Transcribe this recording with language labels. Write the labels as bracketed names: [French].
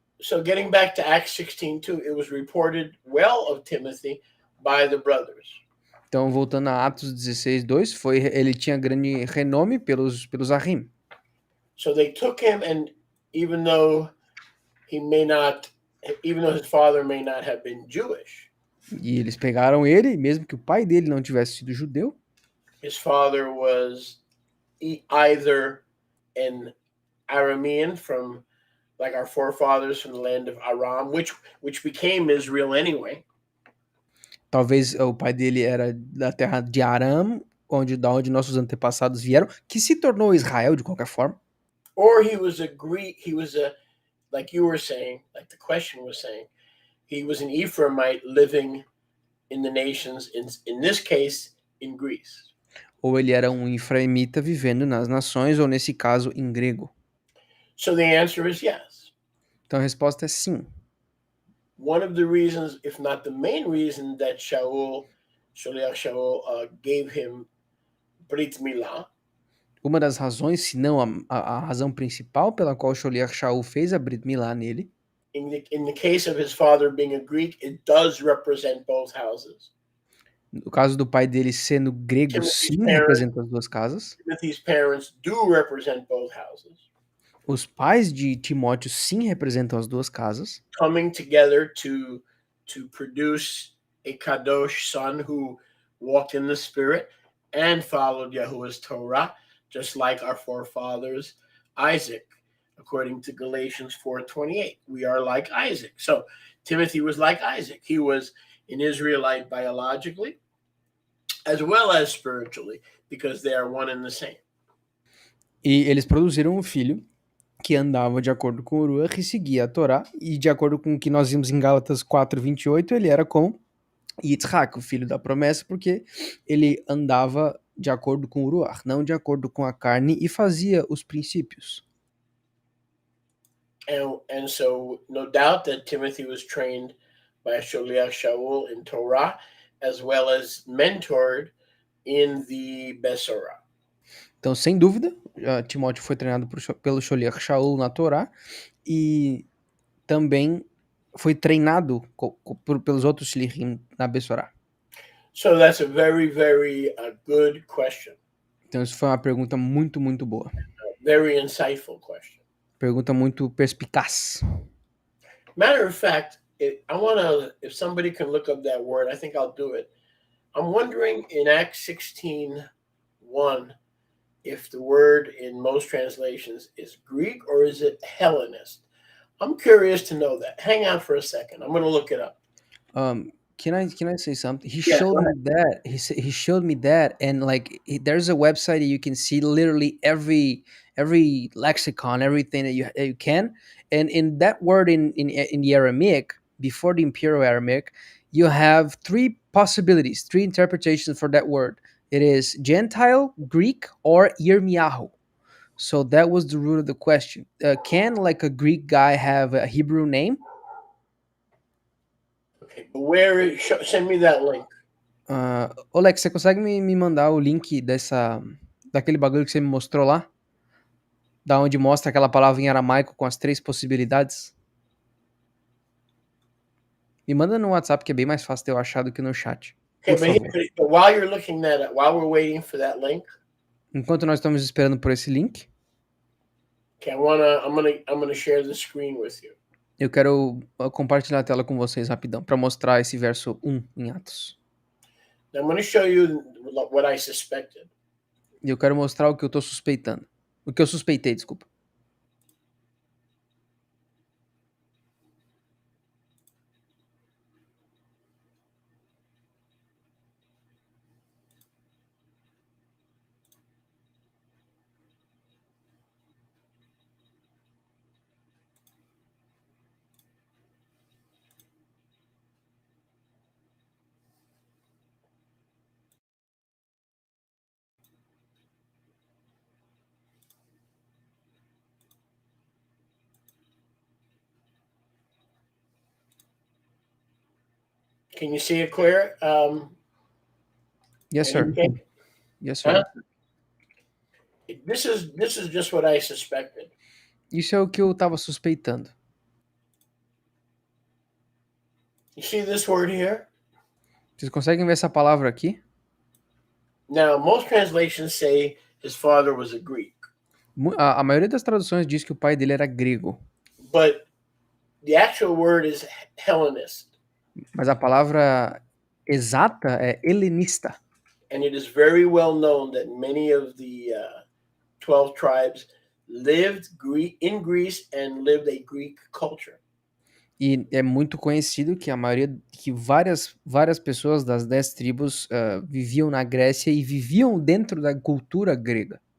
[English] So getting back to Acts 16:2, it was reported well of Timothy by the brothers. [Portuguese] Então, voltando a Atos 16:2, ele tinha grande renome pelos Arim. [English] So they took him, and even though his father may not have been Jewish, [Portuguese] E eles pegaram ele, mesmo que o pai dele não tivesse sido judeu. [English] His father was either an Aramean from, like our forefathers from the land of Aram, which became Israel anyway. [Portuguese] Talvez o pai dele era da terra de Aram, da onde nossos antepassados vieram, que se tornou Israel de qualquer forma. [English] Or he was a Greek, like you were saying, like the question was saying, he was an Ephraimite living in the nations, in this case, in Greece. [Portuguese] Ou ele era um Ephraimita vivendo nas nações, ou nesse caso, em grego. [English] So the answer is yes. [Portuguese] Então a resposta é sim. [English] One of the reasons, if not the main reason, that Shaliach Shaul gave him Brit Milah. [Portuguese] Uma das razões, se não a razão principal pela qual Sholiach Shaul fez a Brit Milá nele. [English] In the case of his father being a Greek, it does represent both houses. [Portuguese] No caso do pai dele sendo grego, sim, representa as duas casas. [English] Timothy's parents do represent both houses. [Portuguese] Os pais de Timóteo sim representam as duas casas, [English] coming together to produce a kadosh son who walked in the spirit and followed Yahuwah's Torah, just like our forefathers Isaac, according to Galatians 4:28. We are like Isaac. So Timothy was like Isaac. He was an Israelite biologically as well as spiritually, because they are one and the same. [Portuguese] e eles produziram um filho que andava de acordo com o Ruach e seguia a Torá, e de acordo com o que nós vimos em Gálatas 4:28, ele era como Yitzhak, o filho da promessa, porque ele andava de acordo com o Ruach, não de acordo com a carne, e fazia os princípios. [English] And so no doubt that Timothy was trained by Sholiach Shaul in Torah, as well as mentored in the Besorah. [Portuguese] Então, sem dúvida, Timóteo foi treinado pelo Sholiach Shaul na Torá e também foi treinado pelos outros Shlichim na Besorá. [English] So that's a very, very good question. [Portuguese] Então, isso foi uma pergunta muito, muito boa. [English] Very insightful question. [Portuguese] Pergunta muito perspicaz. [English] Matter of fact, if somebody can look up that word, I think I'll do it. I'm wondering in Acts 16:1 if the word in most translations is Greek or is it Hellenist. I'm curious to know that. Hang on for a second. I'm going to look it up. Can I say something? He Yeah, showed me that. He showed me that, and like there's a website that you can see literally every lexicon, everything that you can. And in that word in the Aramaic, before the Imperial Aramaic, you have three possibilities, three interpretations for that word. It is Gentile, Greek, or Yirmiyahu. So that was the root of the question. Can like a Greek guy have a Hebrew name? Okay, but send me that link. [Portuguese] Alex, você consegue me mandar o link daquele bagulho que você me mostrou lá? Da onde mostra aquela palavra em aramaico com as três possibilidades? Me manda no WhatsApp que é bem mais fácil de eu achar do que no chat. [English] Okay, [Portuguese] Por favor. [English] but while you're looking that up, while we're waiting for that link, [Portuguese] Enquanto nós estamos esperando por esse link, [English] okay, I'm gonna share the screen with you. [Portuguese] eu quero compartilhar a tela com vocês rapidão para mostrar esse verso 1 em Atos. [English] Now I'm gonna show you what I suspected. [Portuguese] E eu quero mostrar o que eu tô suspeitando. O que eu suspeitei, desculpa. [English] Can you see it clear? Yes, sir. Okay. Yes, sir. This is just what I suspected. [Portuguese] Isso é o que eu tava suspeitando. [English] You see this word here? [Portuguese] Vocês conseguem ver essa palavra aqui? [English] Now, most translations say his father was a Greek, [Portuguese] A maioria das traduções diz que o pai dele era grego, [English] but the actual word is Hellenist, [Portuguese] mas a palavra exata é helenista. [English] and it is very well known that many of the 12 tribes lived in Greece and lived a Greek culture. [Portuguese] E é muito conhecido que várias pessoas das 10 tribos viviam na Grécia e viviam dentro da cultura grega.